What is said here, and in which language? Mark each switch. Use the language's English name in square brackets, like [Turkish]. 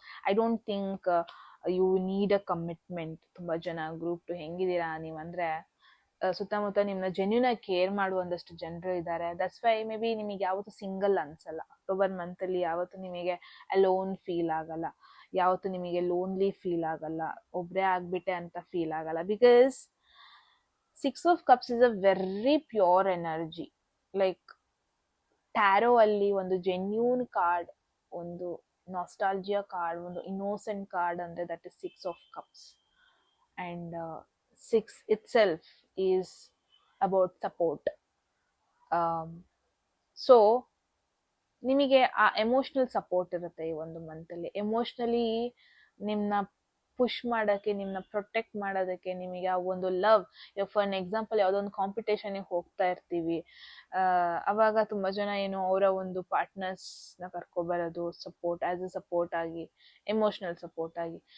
[English] I don't think you need a commitment. [Kannada] ತುಂಬ ಜನ group 2 ಹೆಂಗಿದ್ದೀರಾ ನೀವಂದರೆ ಸುತ್ತಮುತ್ತ ನಿಮ್ಮನ್ನ ಜೆನ್ಯೂನ್ ಆಗಿ ಕೇರ್ ಮಾಡುವಂದಷ್ಟು ಜನರು ಇದ್ದಾರೆ. [English] that's why maybe [Kannada] ನಿಮಗೆ ಯಾವತ್ತೂ ಸಿಂಗಲ್ ಅನ್ಸಲ್ಲ. ಅಕ್ಟೋಬರ್ ಮಂತಲ್ಲಿ ಯಾವತ್ತೂ ನಿಮಗೆ ಅಲೋನ್ ಫೀಲ್ ಆಗಲ್ಲ, ಯಾವತ್ತೂ ನಿಮಗೆ ಲೋನ್ಲಿ ಫೀಲ್ ಆಗಲ್ಲ, ಒಬ್ಬರೇ ಆಗ್ಬಿಟ್ಟೆ ಅಂತ ಫೀಲ್ ಆಗಲ್ಲ. [English] Because 6 of Cups is a very pure energy. [Kannada] Like taro ಅಲ್ಲಿ ಒಂದು ಜೆನ್ಯೂನ್ ಕಾರ್ಡ್, ಒಂದು ನಾಸ್ಟಾಲ್ಜಿಯಾ ಕಾರ್ಡ್, ಒಂದು ಇನ್ನೋಸೆಂಟ್ ಕಾರ್ಡ್ ಅಂದರೆ [English] That is 6 of Cups. And 6 itself is about support. [Kannada] So ನಿಮಗೆ ಆ ಎಮೋಷ್ನಲ್ ಸಪೋರ್ಟ್ ಇರುತ್ತೆ ಈ ಒಂದು ಮಂತಲ್ಲಿ. ಎಮೋಷ್ನಲಿ ನಿಮ್ಮನ್ನ ಪುಷ್ ಮಾಡೋಕ್ಕೆ, ನಿಮ್ಮನ್ನ ಪ್ರೊಟೆಕ್ಟ್ ಮಾಡೋದಕ್ಕೆ, ನಿಮಗೆ ಆ ಒಂದು ಲವ್. [English] for an example [Kannada] ಯಾವುದೋ ಒಂದು ಕಾಂಪಿಟೇಷನ್ಗೆ ಹೋಗ್ತಾ ಇರ್ತೀವಿ, ಅವಾಗ ತುಂಬ ಜನ ಏನು ಅವರ ಒಂದು ಪಾರ್ಟ್ನರ್ಸ್ನ ಕರ್ಕೊಬರೋದು ಸಪೋರ್ಟ್, ಆ್ಯಸ್ ಅ ಸಪೋರ್ಟ್ ಆಗಿ, ಎಮೋಷ್ನಲ್ ಸಪೋರ್ಟ್ ಆಗಿ.